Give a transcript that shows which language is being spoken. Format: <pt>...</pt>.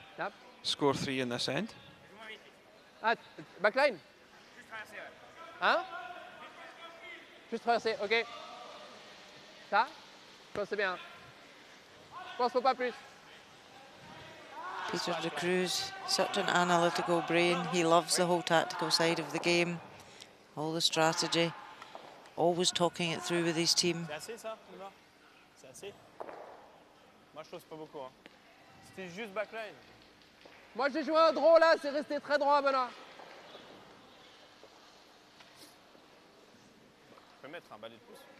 <en>Yep. score 3 in this end.</en> <fr>Ah, backline. Hein? Juste traverser, ok. Ça? Je pense que c'est bien. Je pense qu'il ne faut pas plus.</fr> <en>Peter de Cruz, such an analytical brain. He loves the whole tactical side of the game, all the strategy, always talking it through with his team.</en> <fr>C'est assez ça, Nima? C'est assez? Moi je trouve que c'est pas beaucoup. Hein. C'était juste backline. Moi j'ai joué un draw là, c'est resté très droit, Benoît. Je peux mettre un balai de plus.</fr>